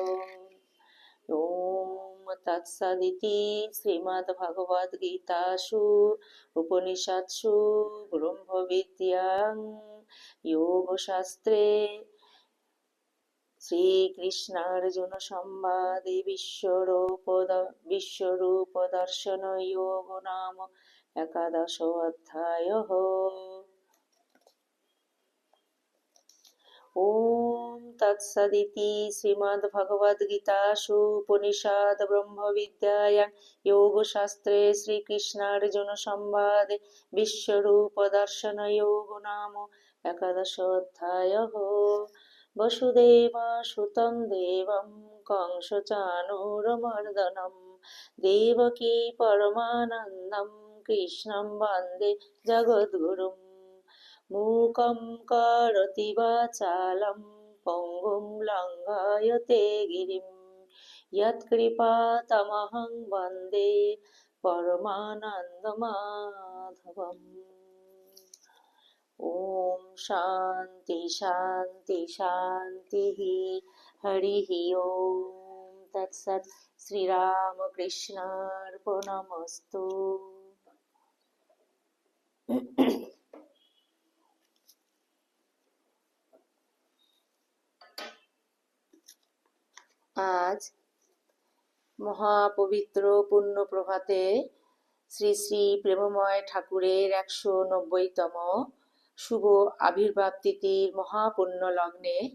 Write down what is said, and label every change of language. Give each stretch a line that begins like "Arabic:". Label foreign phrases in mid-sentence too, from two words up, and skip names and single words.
Sanskrit: ওম তৎসদিতি শ্রীমদ্ভগবদ্গীতাসু উপনিষৎসু ব্রহ্মবিদ্যাং যোগশাস্ত্রে শ্রীকৃষ্ণার্জুন সংবাদে বিশ্বরূপ দর্শন যোগ নাম একাদশ অধ্যায়ঃ। ওম তৎসদিতি শ্রীমদ্ভগবদ্গীতাসু উপনিষদ ব্রহ্মবিদ্যায়াং যোগশাস্ত্রে শ্রীকৃষ্ণার্জুন সংবাদে বিশ্বরূপ দর্শন যোগ নাম একাদশ অধ্যায়ঃ। বসুদেবসুतं দেবং কংসচাণূরমর্দনম দেবকী পরমানন্দং কৃষ্ণং বন্দে জগদ্গুরুম মূকং করোতি বাচালং পঙ্গুং লঙ্ঘয়তে গিরিম যৎকৃপাতমহং বন্দে পরমানন্দমাধবম। ওম শান্তি শান্তি শান্তি। হরি ওম তৎসৎ। শ্রীরামকৃষ্ণার্পণমস্তু।
Bangla: আজ মহাপবিত্র পুণ্য প্রভাতে শ্রী শ্রী প্রেমময় ঠাকুরের 190তম শুভ আবির্ভাব তিথির মহাপুণ্য লগ্নে